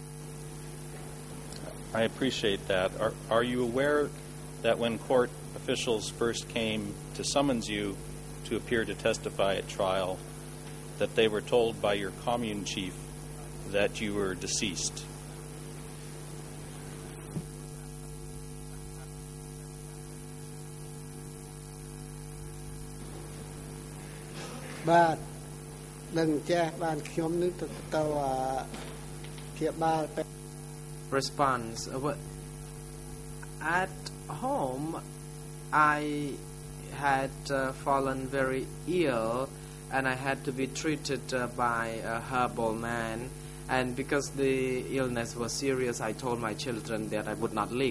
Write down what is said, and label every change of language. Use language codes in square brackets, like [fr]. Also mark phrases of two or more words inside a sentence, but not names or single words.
[en] I appreciate that. Are you aware that when court officials first came to summons you to appear to testify at trial, that they were told by your commune chief that you were deceased? [km] បាទដឹងចេះបានខ្ញុំនឹងទៅព្យាបាល [en] Response. At home, I had fallen very ill, and I had to be treated by a herbal man. And because the illness was serious, I told my children that I would not live.